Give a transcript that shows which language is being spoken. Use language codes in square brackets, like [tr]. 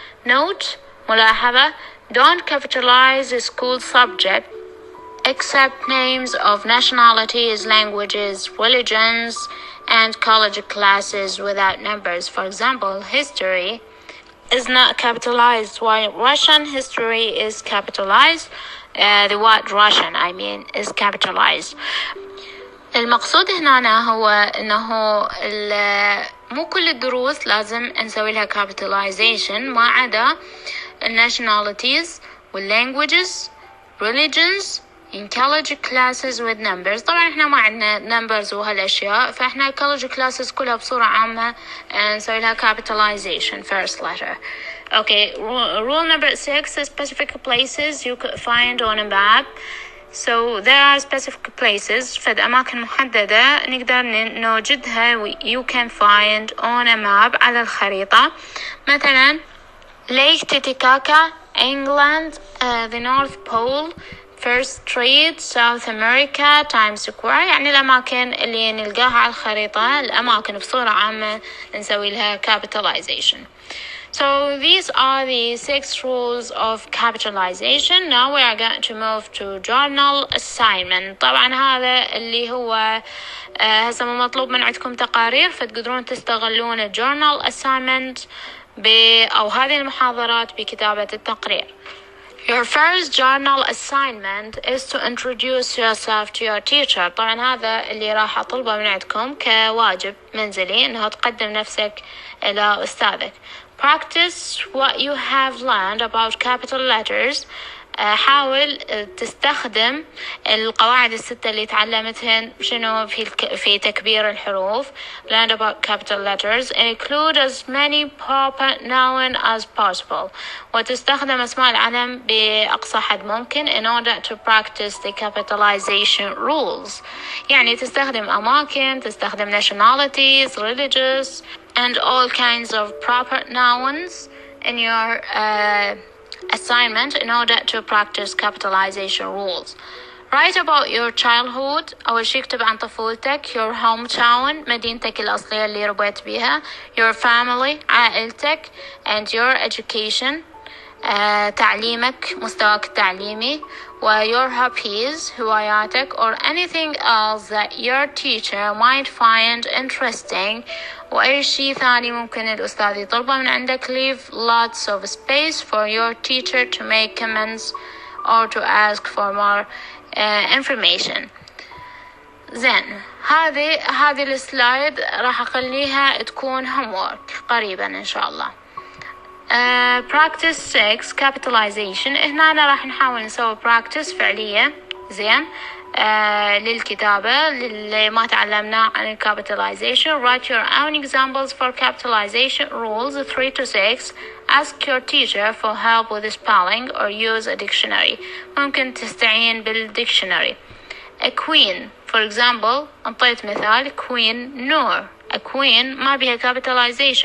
[en] Note, ملاحظة, don't capitalize the school subject except names of nationalities, languages, religions, and college classes without numbers. For example, history is not capitalized, while Russian history is capitalized. The word Russian, is capitalized. [ar] المقصود هنا هو إنه مو كل الدروس لازم نسوي لها capitalization، ما عدا nationalities والlanguages, religions, [en] in college classes with numbers. [ar] طبعا احنا ما عندنا numbers وهالاشياء، فاحنا college classes كلها بصورة عامة نسوي لها capitalization [en] first letter. Okay, rule number 6: specific places you could find on a map. So there are specific places، [ar] فد أماكن محددة نقدر نوجدها [en] you can find on a map [ar] على الخريطة. [en] مثلا Lake Titicaca, England, the North Pole, First Street, South America, Times Square. [ar] يعني الأماكن اللي نلقاها على الخريطة، الأماكن بصورة عامة نسوي لها capitalization. [en] So these are the 6 rules of capitalization. Now we are going to move to journal assignment. [ar] طبعا هذا اللي هو هسه مو مطلوب من عندكم تقارير، فتقدرون تستغلون journal assignment أو هذه المحاضرات بكتابة التقرير. [en] Your first journal assignment is to introduce yourself to your teacher. [ar] طبعا هذا اللي راح أطلبه من عندكم كواجب منزلي، إنه تقدم نفسك إلى أستاذك. [en] Practice what you have learned about capital letters. [ar] حاول تستخدم القواعد الستة اللي تعلمتهن شنو في تكبير الحروف. [en] Learn about capital letters. Include as many proper noun as possible. [ar] وتستخدم أسماء العلم بأقصى حد ممكن [en] in order to practice the capitalization rules. [ar] يعني تستخدم أماكن، تستخدم [en] nationalities, religious, and all kinds of proper nouns in your assignment in order to practice capitalization rules. Write about your childhood. [ar] أول شي اكتب عن طفولتك. [en] Your hometown, [ar] مدينتك الأصلية اللي ربيت بها. [en] Your family, [ar] عائلتك. [en] And your education. [ar] تعليمك، مستواك التعليمي، و [en] your hobbies، [ar] هواياتك، [en] or anything else that your teacher might find interesting، [ar] وأي شيء ثاني ممكن الأستاذ يطلبه من عندك. [en] leave lots of space for your teacher to make comments or to ask for more information. [ar] زين، هذه السلايد راح أخليها تكون homework قريبا إن شاء الله. [en] practice 6 capitalization. [ar] هنا راح نحاول نسوي practice فعلية زين للكتابة اللي ما تعلمناه عن capitalization. [en] write your own examples for capitalization rules 3 to 6. ask your teacher for help with spelling or use a dictionary. [ar] ممكن تستعين بالديكشنري. a queen for example، انطيت مثال queen نور. a queen ما بها capitalization.